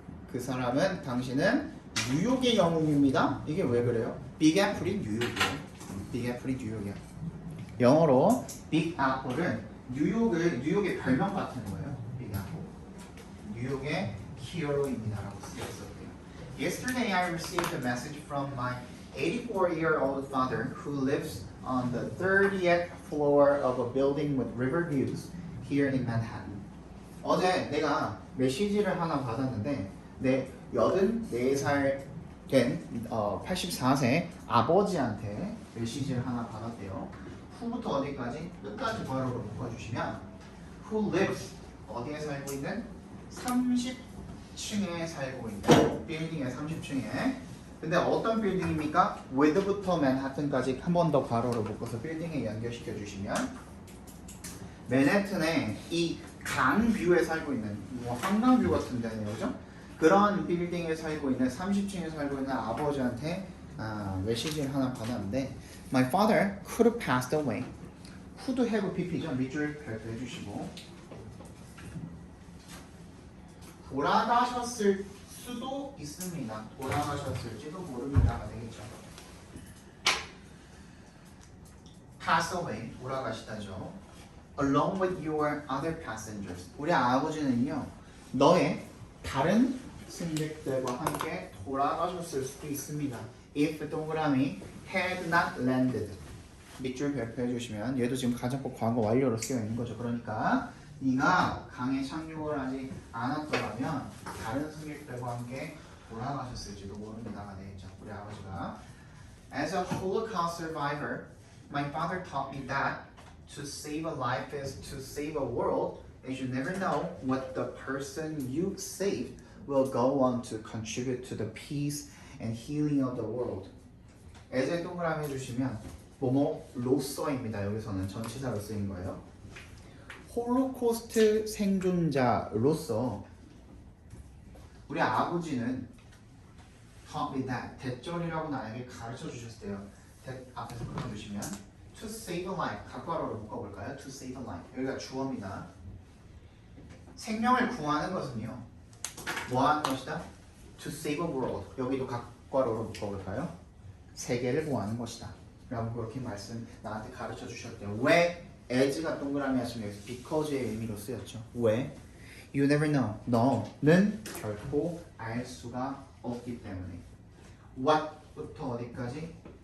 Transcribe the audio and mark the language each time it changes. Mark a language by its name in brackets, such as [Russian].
[Korean] 그 사람은 당신은 뉴욕의 영웅입니다. 이게 왜 그래요? Big Apple이 뉴욕이에요. Big Apple이 뉴욕이야. 영어로 Big Apple은 뉴욕의 별명 같은 거예요. Big Apple. 뉴욕의 히어로입니다라고 쓰였었대요. [English] Yesterday I received a message from my 84-year-old father who lives on the 30th floor of a building with river views here in Manhattan. [Korean] 어제 내가 메시지를 하나 받았는데 내 84살 된 84세 아버지한테 메시지를 하나 받았대요. 후부터 어디까지? 끝까지 괄호로 묶어주시면 [English] who lives [Korean] 어디에 살고 있는? 30층에 살고 있는 빌딩의 30층에. 근데 어떤 빌딩입니까? with부터 맨하튼까지 한 번 더 괄호로 묶어서 빌딩에 연결시켜 주시면 맨해튼의 이 강뷰에 살고 있는 뭐 한강뷰 같은 데네요, 그죠? 그런 빌딩에 살고 있는 30층에 살고 있는 아버지한테 메시지를 하나 받았는데 [English] My father could have passed away. could have pp죠. [Korean] 밑줄 발표해 주시고 돌아가셨을 수도 있습니다. 돌아가셨을지도 모릅니다가 되겠죠. [English] pass away, [Korean] 돌아가시다죠. [English] Along with your other passengers. [Korean] 우리 아버지는요, 너의 다른 승객들과 함께 돌아가셨을 수도 있습니다. [English] If [Korean] 동그라미 [English] had not landed. [Korean] 밑줄 발표해 주시면 얘도 지금 가정법 과거 완료로 쓰여 있는 거죠. 그러니까 네가 강에 착륙을 하지 않았더라면 다른 승객들과 함께 돌아가셨을지도 모릅니다가 되겠죠. 우리 아버지가 [English] As a Holocaust survivor, my father taught me that to save a life is to save a world, and you never know what the person you saved will go on to contribute to the peace and healing of the world. [Korean] 에제 동그라미 해주시면 뭐뭐로서입니다. 여기서는 전치사로 쓰인 거예요. 홀로코스트 생존자로서 우리 아버지는 [English] taught me that [Korean] 대절이라고 나에게 가르쳐 주셨대요. that 앞에서 끊어주시면 [English] to save a life [Korean] 각괄호로 묶어볼까요? [English] to save a life [Korean] 여기가 주어입니다. 생명을 구하는 것은요 뭐 하는 것이다? [English] to save a world [Korean] 여기도 각괄호로 묶어볼까요? 세계를 구하는 것이다 라고 그렇게 나한테 가르쳐 주셨대요. 왜? as가 동그라미 하시면 여기서 because의 의미로 쓰였죠. 왜? [English] You never know. [Korean] 너는 결코 알 수가 없기 때문에. What부터 어디까지?